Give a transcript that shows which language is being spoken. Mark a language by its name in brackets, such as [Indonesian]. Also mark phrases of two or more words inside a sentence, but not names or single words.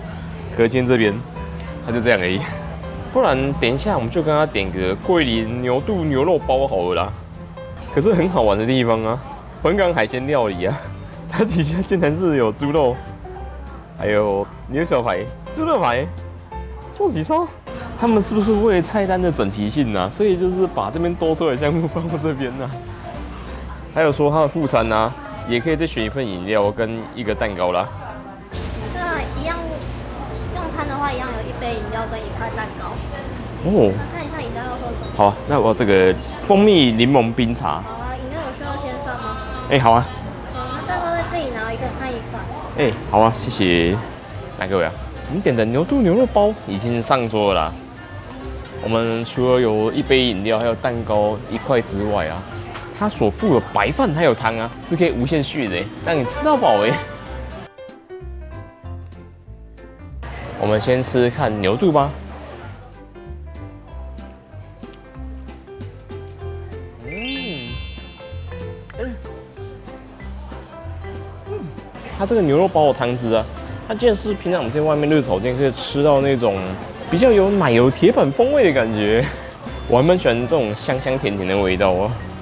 [Chinese] 可是今天這邊，它就這樣而已。不然等一下我們就跟他點個桂林牛肚牛肉包好了啦。可是很好玩的地方啊，本港海鮮料理啊，它底下竟然是有豬肉，還有牛小排、豬肉排、壽喜燒。他們是不是為了菜單的整齊性啊，所以就是把這邊多出來的項目放到這邊呢？還有說他的副餐啊，也可以再選一份飲料跟一個蛋糕啦。那一樣用餐的話，一樣有1杯飲料跟1塊蛋糕。哦。看一下飲料要喝什麼？好啊，那我要這個蜂蜜檸檬冰茶。好啊，飲料有需要先上嗎？好啊。那蛋糕再自己拿，一个餐1份。好啊，謝謝。來各位啊，我們點的牛肚牛肉包已經上桌了啦。我們除了有1杯飲料，還有蛋糕1塊之外啊，它所附的白飯還有湯啊，是可以無限續的，讓你吃到飽。我們先吃看牛肚吧。它這個牛肉包的湯汁啊，它竟然是平常我們在外面熱炒店可以吃到那種比較有奶油鐵板風味的感覺，我還蠻喜歡這種香香甜甜的味道啊。